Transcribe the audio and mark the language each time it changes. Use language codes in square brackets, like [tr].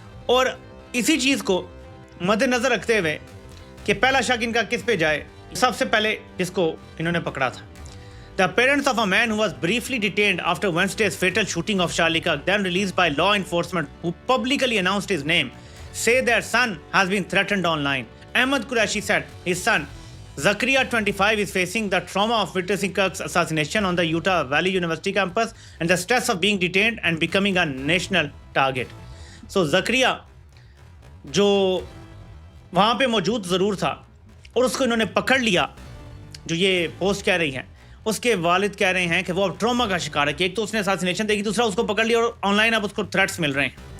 [hi] और इसी चीज़ को मद्देनज़र रखते हुए कि पहला शक इनका किस पे जाए, सबसे पहले जिसको इन्होंने पकड़ा था, [en] The parents of a man who was briefly detained after Wednesday's fatal shooting of Charlie Kirk, then released by law enforcement who publicly announced his name, say their son has been threatened online. Ahmed Qureshi said his son Zakaria 25 is facing the trauma of witnessing Kirk's assassination on the Utah Valley University campus and the stress of being detained and becoming a national target. [hi] So Zakaria जो वहाँ पे मौजूद ज़रूर था और उसको इन्होंने पकड़ लिया, जो ये पोस्ट कह रही हैं, उसके वालिद कह रहे हैं कि वो अब ट्रॉमा का शिकार है कि एक तो उसने असैसिनेशन देखी, दूसरा उसको पकड़ लिया और ऑनलाइन अब उसको थ्रेट्स मिल रहे हैं.